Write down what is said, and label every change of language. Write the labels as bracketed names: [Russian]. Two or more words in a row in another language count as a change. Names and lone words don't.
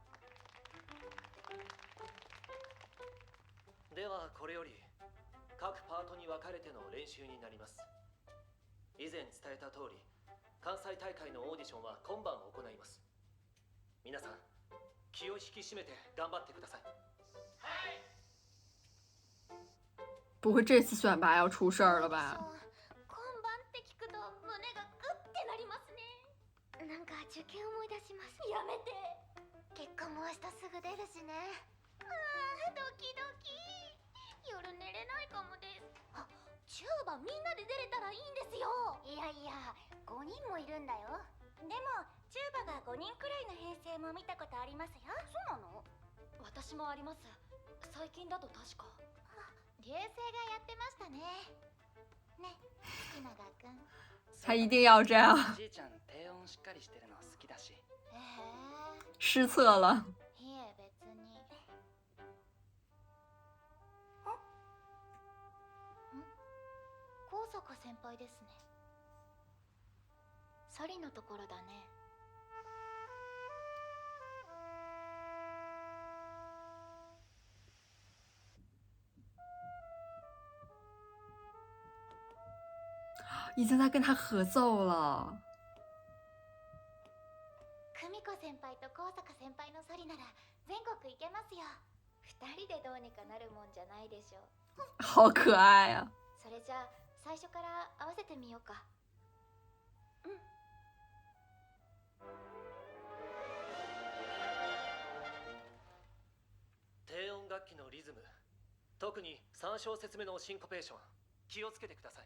[Japanese] う。ではこれより各パートに分かれての練習になります。以前伝えた通り、関西大会のオーディションは今晩行います。皆さん気を引き締めて頑張ってください。 [Chinese] 不会这次选拔要出事儿了吧？ [Japanese] 今晩って聞くと胸がグッてなりますね。なんか受験思い出します。やめて。結果も明日すぐ出るしね。ああ、ドキドキ。夜寝れないかもです。あ、チューバみんなで出れたらいいんですよ。いやいや、5人もいるんだよ。でもチューバが5人くらいの編成も見たことありますよ。そうなの？私もあります。最近だと確か。流星がやってましたね。ね、好きながくん。 [Chinese] 他一定要这样。 [Japanese] じいちゃん低音しっかりしてるの好きだし。 [Chinese] 失策了。 [Japanese] いえ別に。高坂先輩ですね。ソリのところだね。 [Chinese] 已经在跟他合奏了。 [Japanese] 久美子先輩と高坂先輩のソリなら全国行けますよ。2人でどうにかなるもんじゃないでしょう。 [Chinese] 好可愛啊。 [Japanese] それじゃあ最初から合わせてみようか。うん。低音楽器のリズム、特に3小節目のシンコペーション、気をつけてください。